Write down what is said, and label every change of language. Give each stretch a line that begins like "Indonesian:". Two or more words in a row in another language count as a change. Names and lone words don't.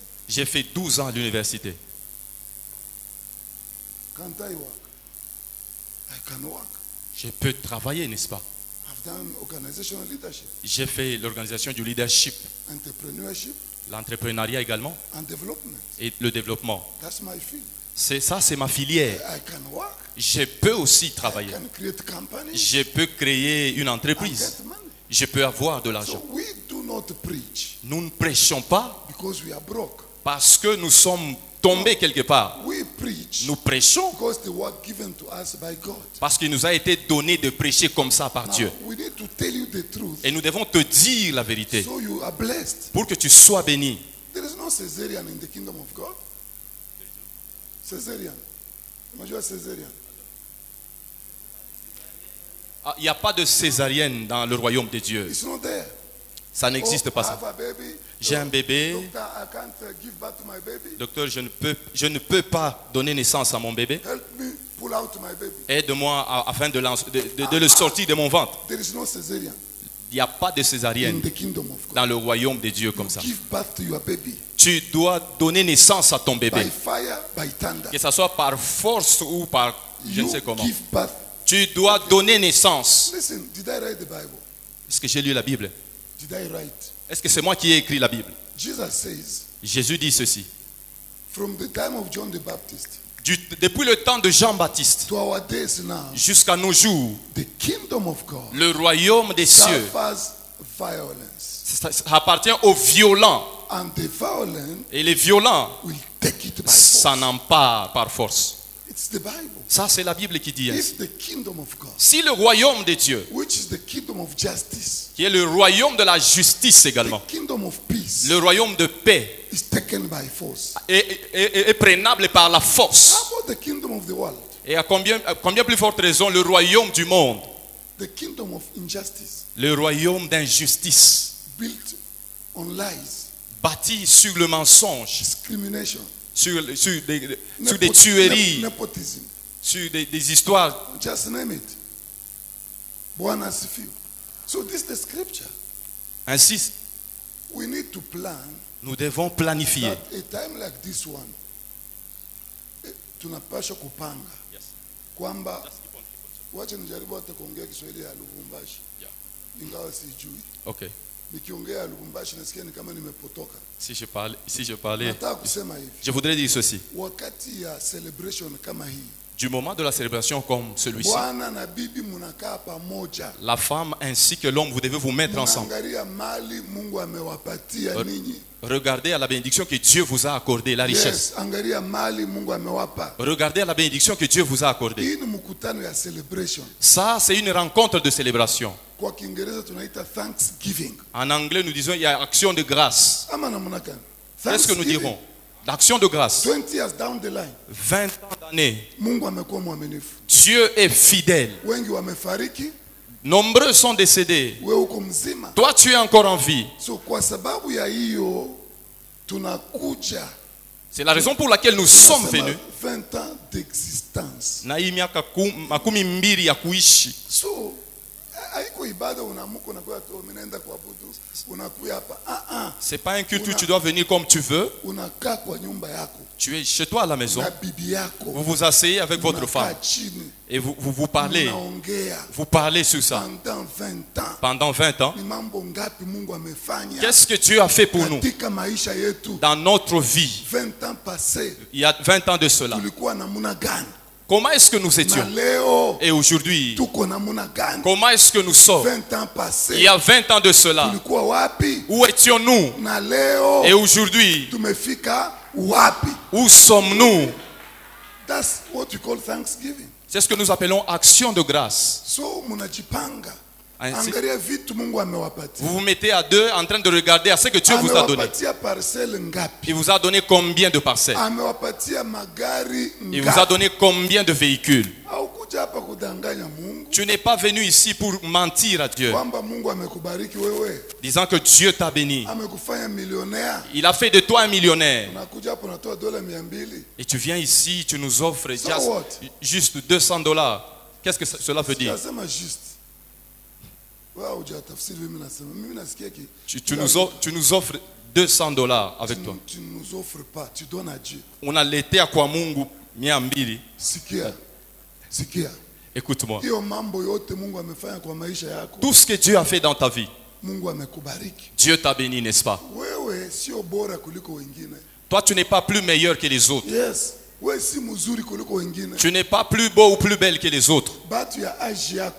French: J'ai fait 12 ans à l'université.
English: Can't I work? I can work.
French: Je peux travailler, n'est-ce pas?
English: I've done organizational leadership,
French: J'ai fait l'organisation du leadership,
English: entrepreneurship,
French: l'entrepreneuriat également
English: and development.
French: et le développement.
English: That's my field.
French: C'est ma filière.
English: I can work.
French: Je peux aussi
English: I
French: travailler.
English: can create companies
French: Je peux créer une
English: and
French: entreprise.
English: get money.
French: Je peux avoir de l'argent.
English: So we do not preach
French: Nous ne prêchons pas
English: because we are broke.
French: parce que nous sommes tombés quelque part.
English: We preach preach
French: Nous prêchons
English: because the word given to us by God.
French: parce qu'il nous a été donné de prêcher comme ça par Dieu.
English: Now, we need to tell you the truth
French: Et nous devons te dire la vérité
English: so you are blessed.
French: pour que tu sois béni.
English: There is no Caesarean in the kingdom of God.
Swahili: Caesarean. Unajua Caesarean?
French: Ah, il n'y a pas de césarienne dans le royaume de Dieu.
English: It's not there.
French: Ça n'existe pas
English: I
French: ça.
English: have a baby.
French: J'ai un bébé.
English: Doctor, I can't give birth to my baby.
French: Docteur, je ne peux pas donner naissance à mon bébé.
English: Help me pull out my baby.
French: Aide-moi afin de le sortir de mon ventre.
English: There is no Caesarean
French: Il n'y a pas de
English: in
French: césarienne
English: the kingdom of God.
French: dans le royaume de Dieu comme ça.
English: Give birth to your baby
French: Tu dois donner naissance à ton
English: by
French: bébé.
English: fire, by thunder.
French: Que ce soit par force ou par je ne
English: You
French: sais comment.
English: give birth.
French: Tu dois donner naissance.
English: Listen, did I write the Bible?
French: Est-ce que j'ai lu la Bible?
English: Did I write?
French: Est-ce que c'est moi qui ai écrit la Bible?
English: Jesus says,
French: Jésus dit ceci.
English: from the time of John the Baptist
French: Depuis le temps de Jean-Baptiste
English: to our days now,
French: jusqu'à nos jours,
English: the kingdom of God
French: le royaume des cieux
English: suffers violence.
French: ça appartient aux violents.
English: And the violent
French: Et les violents
English: will take it by
French: s'en
English: force.
French: emparent par force.
English: It's the Bible.
French: Ça, c'est la Bible qui dit ainsi.
English: If the kingdom of God,
French: Si le royaume de Dieu,
English: which is the kingdom of justice,
French: qui est le royaume de la justice également,
English: the kingdom of peace,
French: le royaume de paix,
English: is taken by force.
French: est prenable par la force.
English: How about the kingdom of the world?
French: Et à combien plus forte raison, le royaume du monde,
English: The kingdom of injustice,
French: le royaume d'injustice,
English: built on lies,
French: bâti sur le mensonge,
English: discrimination,
French: sur des tueries,
English: nepotism,
French: sur des histoires.
English: just name it.
Swahili: Bwana asifiwe.
English: So this is the scripture.
French: Ainsi,
English: We need to plan
French: nous devons planifier.
English: that a time like this one,
Swahili: tunapaswa kupanga kwamba, wacha nijaribu hata kuongea Kiswahili ya Lubumbashi, ingawa sijui. Ok. Nikiongea Lubumbashi nasikia ni kama nimepotoka.
French: Si je parlais,
Swahili: Nataka kusema hivi,
French: je voudrais dire ceci.
Swahili: wakati ya celebration kama hii,
French: Du moment de la célébration comme celui-ci,
Swahili: bwana na bibi munakaa pamoja,
French: la femme ainsi que l'homme, vous devez vous mettre ensemble.
Swahili: munaangalia mali Mungu amewapatia ninyi.
French: Regardez à la bénédiction que Dieu vous a accordée, la richesse.
Swahili: Yes, angalia mali Mungu amewapa.
French: Regardez à la bénédiction que Dieu vous a accordée.
Swahili: Hii ni mkutano ya celebration.
French: Ça, c'est une rencontre de célébration.
Swahili: Kwa Kiingereza tunaita Thanksgiving.
French: En anglais, nous disons il y a action de grâce.
Swahili: Ama namna gani?
French: Qu'est-ce que nous dirons? L'action de grâce.
English: 20 years down the line,
French: 20 ans d'années.
Swahili: Mungu amekuwa mwaminifu.
French: Dieu est fidèle.
Swahili: Wengi wamefariki,
French: Nombreux sont décédés.
Swahili: wewe uko mzima.
French: Toi, tu es encore en vie.
Swahili: So kwa sababu ya hiyo tunakuja.
French: C'est la raison pour laquelle nous sommes
Swahili: Tunasema
French: venus. 20 ans d'existence.
Swahili: Na hii miaka makumi mbili ya kuishi. So haiko ibada unaamka unakuwa tu umeenda kuabudu unakuja hapa.
French: C'est pas un culte où tu dois venir comme tu veux.
Swahili: Unakaa kwa nyumba yako
French: Tu es chez toi à la maison.
Swahili: na bibi yako.
French: Vous vous asseyez avec votre
Swahili: Unakaa
French: femme
Swahili: chini.
French: et vous parlez.
Swahili: Unaongea
French: Vous parlez sur ça. pendant 20 ans. Pendant 20 ans.
Swahili: Ni mambo ngapi Mungu amefanya
French: Qu'est-ce que Dieu a fait pour nous
Swahili: katika maisha yetu?
French: dans notre vie? 20 ans passés Il y a 20 ans de cela.
Swahili: tulikuwa namuna gani?
French: Comment est-ce que nous
Swahili: Na
French: étions?
Swahili: leo
French: Et aujourd'hui,
Swahili: tuko namuna gani?
French: comment est-ce que nous sommes? 20 ans Il passés y a 20 ans de cela.
Swahili: tulikuwa wapi?
French: Où étions-nous?
Swahili: Na leo
French: Et aujourd'hui,
Swahili: tumefika wapi?
French: où sommes-nous?
English: That's what we call Thanksgiving.
French: C'est ce que nous appelons action de grâce.
Swahili: So munajipanga.
French: Ainsi,
Swahili: Angalia vitu Mungu amewapatia.
French: vous vous mettez à deux en train de regarder à ce que Dieu vous a donné.
Swahili: Amewapatia parcelle ngapi?
French: Il vous a donné combien de parcelles?
Swahili: Amewapatia magari
French: Il vous a
Swahili: ngapi?
French: donné combien de véhicules?
Swahili: Haukuja hapa kudanganya Mungu
French: Tu n'es pas venu ici pour mentir à Dieu,
Swahili: kwamba Mungu amekubariki wewe,
French: disant que Dieu t'a béni.
Swahili: amekufanya millionnaire.
French: Il a fait de toi un millionnaire.
Swahili: Unakuja hapa unatoa dola 200.
French: Et tu viens ici, tu nous offres
English: So what?
French: juste $200. Qu'est-ce que cela veut dire?
Swahili: Nasema juste. Wewe hujatafsiri mimi nasema. Mimi nasikia ki
French: Tu nous offres $200 avec toi. tu nous offres pas, tu donnes à Dieu.
Swahili: Unaletea kwa Mungu 200. Sikia. Sikia.
French: Écoute-moi.
Swahili: Hiyo mambo yote Mungu amefanya kwa maisha yako.
French: Tout ce que Dieu a fait dans ta vie,
Swahili: Mungu amekubariki.
French: Dieu t'a béni, n'est-ce pas?
Swahili: Wewe sio bora kuliko wengine.
French: Toi, tu n'es pas plus meilleur que les autres.
Swahili: Yes. wewe si mzuri kuliko wengine.
French: Tu n'es pas plus beau ou plus belle que les autres.
Swahili: Batu ya age yako,